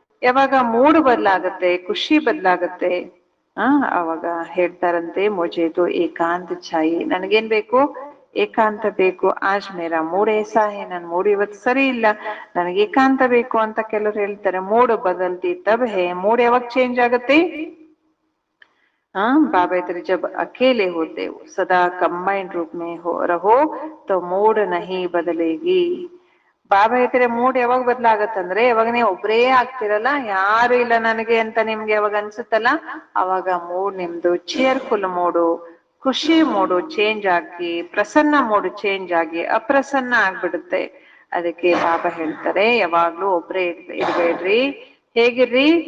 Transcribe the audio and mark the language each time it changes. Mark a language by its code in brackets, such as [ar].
[kn] ಯಾವಾಗ ಮೂಡು ಬದಲಾಗತ್ತೆ, ಖುಷಿ ಬದಲಾಗತ್ತೆ, ಅವಾಗ ಹೇಳ್ತಾರಂತೆ [hi] ಮುಜೇತು ಏಕಾಂತ ಚಾಯಿ, [kn] ನನಗೇನ್ ಬೇಕು? ಏಕಾಂತ ಬೇಕು. [hi] ಆಜ್ ಮೇರಾ ಮೂಡ್ ಏಸಾ ಹೇ, [kn] ನನ್ ಮೂಡ್ ಇವತ್ತು ಸರಿ ಇಲ್ಲ, ನನಗೆ ಏಕಾಂತ ಬೇಕು ಅಂತ ಕೆಲವ್ರು ಹೇಳ್ತಾರೆ. [hi] ಮೂಡ್ ಬದಲ್ತಿ ತಬ್ ಹೇ. [kn] ಮೂಡ್ ಯಾವಾಗ ಚೇಂಜ್ ಆಗತ್ತೆ? [hi] बाबा इधर जब अकेले होते हो सदा कंबाइंड रूप में रहो तो मूड नहीं बदलेगी. [kn] ಬಾಬಾ ಹೇಳ್ತಾರೆ ಮೂಡ್ ಯಾವಾಗ ಬದಲಾಗತ್ತಂದ್ರೆ ಯಾವಾಗ ನೀವು ಒಬ್ರೇ ಆಗ್ತಿರಲ್ಲ, ಯಾರು ಇಲ್ಲ ನನಗೆ ಅಂತ ನಿಮ್ಗೆ ಯಾವಾಗ ಅನ್ಸುತ್ತಲ್ಲ, ಅವಾಗ ಮೂಡ್ ನಿಮ್ದು ಚಿಯರ್ಫುಲ್ ಮೂಡು, ಖುಷಿ ಮೂಡು ಚೇಂಜ್ ಆಗಿ ಪ್ರಸನ್ನ ಮೂಡು ಚೇಂಜ್ ಆಗಿ ಅಪ್ರಸನ್ನ ಆಗ್ಬಿಡುತ್ತೆ. ಅದಕ್ಕೆ ಬಾಬಾ ಹೇಳ್ತಾರೆ ಯಾವಾಗ್ಲೂ ಒಬ್ರೇ ಇರ್ಬೇಡ್ರಿ. ಹೇಗಿರ್ರಿ?